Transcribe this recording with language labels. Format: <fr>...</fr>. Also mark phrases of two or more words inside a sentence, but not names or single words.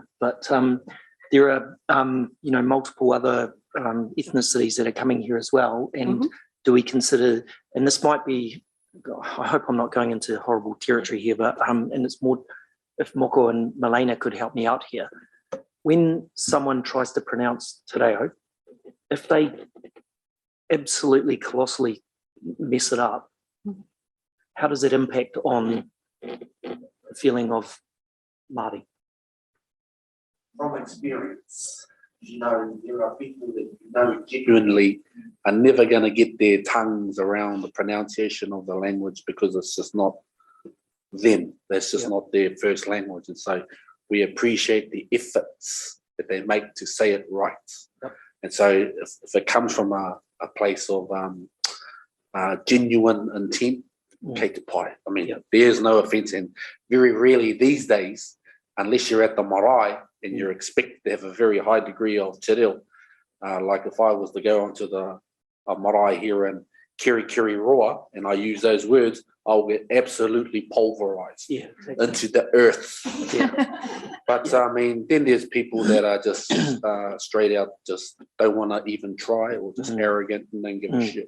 <en>But there are multiple other ethnicities that are coming here as well. And do we consider, and this might be, I hope I'm not going into horrible territory here, but and it's more, if Moko and Milena could help me out here. When someone tries to pronounce</en> <mi>te reo,</mi> <en>if they absolutely colossally mess it up, how does it impact on the feeling of Māori? From experience, there are people that genuinely are never going to get their tongues around the pronunciation of the language because it's just not them. That's just not their first language. And so we appreciate the efforts that they make to say it right. And so if it comes from a place of genuine intent,</en> <mi>kei te pai.</mi> <en>I mean, there's no offense. And very rarely these days, unless you're at the marae and you're expected to have a very high degree of</en> <mi>te reo,</mi> <en>like if I was to go onto the marae here in Kiri Roa and I use those words, I'll get absolutely pulverized into the earth. But I mean, then there's people that are just straight out, just don't want to even try, or just arrogant and don't give a shit.</en>